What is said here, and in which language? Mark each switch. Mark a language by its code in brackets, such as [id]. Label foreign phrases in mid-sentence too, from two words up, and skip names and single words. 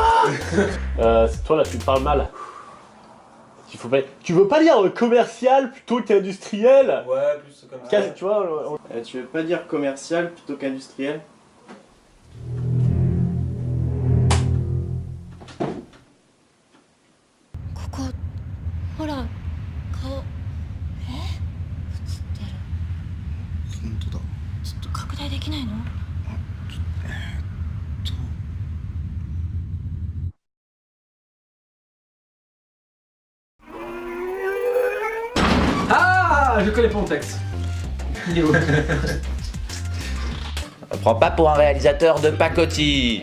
[fr] C'est toi là, tu me parles mal. Tu veux pas dire commercial plutôt qu'industriel? Ouais, plus comme ça. Tu vois, Tu veux pas dire commercial plutôt qu'industriel? Coco, voilà. [ja] 顔映ってる。本当だ。ちょっと拡大できないの？ [fr] Ah, je connais pas mon texte. Il est où? Prends pas pour un réalisateur de pacotille.